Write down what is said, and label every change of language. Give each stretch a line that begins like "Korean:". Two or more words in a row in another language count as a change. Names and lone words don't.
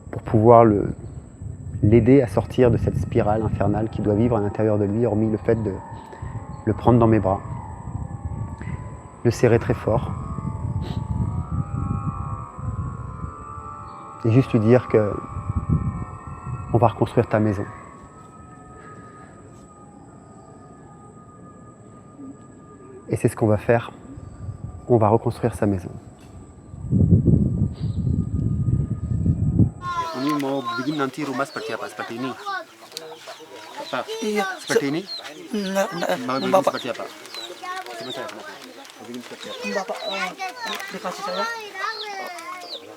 French: à sortir de cette spirale infernale qu'il doit vivre à l'intérieur de lui, hormis le fait de le prendre dans mes bras, le serrer très fort et juste lui dire que on va reconstruire ta maison. Et c'est ce qu'on va faire. On va reconstruire sa maison.
Indonesian: Ini mau bikin nanti rumah seperti apa? Seperti ini? Apa? Iya. Seperti ini? Mau bikin Bapak, seperti apa? Coba saya kenapa? Mau bikin seperti apa? Bapak dikasih saya sama kayu.